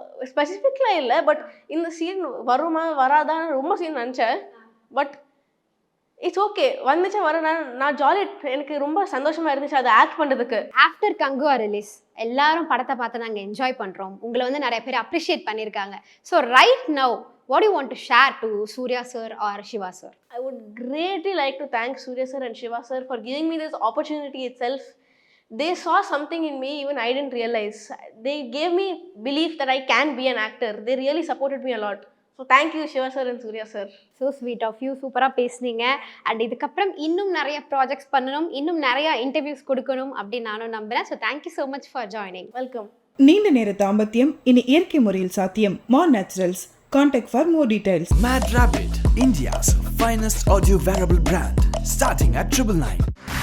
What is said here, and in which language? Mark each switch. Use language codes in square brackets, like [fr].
[ta] ஸ்பெசிஃபிக்லாம் இல்லை, பட் இந்த சீன் வருமா வராதான்னு ரொம்ப சீன் நினச்சேன். பட் இட்ஸ் ஓகே, வந்துச்சா வர நான் ஜாலி. எனக்கு ரொம்ப சந்தோஷமா இருந்துச்சு அதை ஆக்ட் பண்ணுறதுக்கு. ஆஃப்டர் கங்குவா ரிலீஸ் எல்லாரும் படத்தை பார்த்து நாங்கள் என்ஜாய் பண்ணுறோம். உங்களை வந்து நிறைய பேர் அப்ரிஷியேட் பண்ணியிருக்காங்க. [en] So right now what do you want to share to Surya sir or Shiva sir? I would greatly like to thank Surya sir and Shiva sir for giving me this opportunity itself. They saw something in me even I didn't realize. They gave me belief that I can be an actor. They really supported me a lot. So thank you Shiva sir and Surya sir. So sweet of you. [ta] சூப்பராக பேசுனீங்க. And இதுக்கப்புறம் இன்னும் நிறைய projects பண்ணணும், இன்னும் நிறைய interviews கொடுக்கணும் அப்படின்னு நானும் நம்புகிறேன். [en] So thank you so much for joining. Welcome. [ta] நீண்ட நேர தாம்பத்தியம் இனி இயற்கை முறையில் சாத்தியம். மான் naturals. [en] Contact for more details. Mad Rabbit, India's finest audio wearable brand, starting at 999.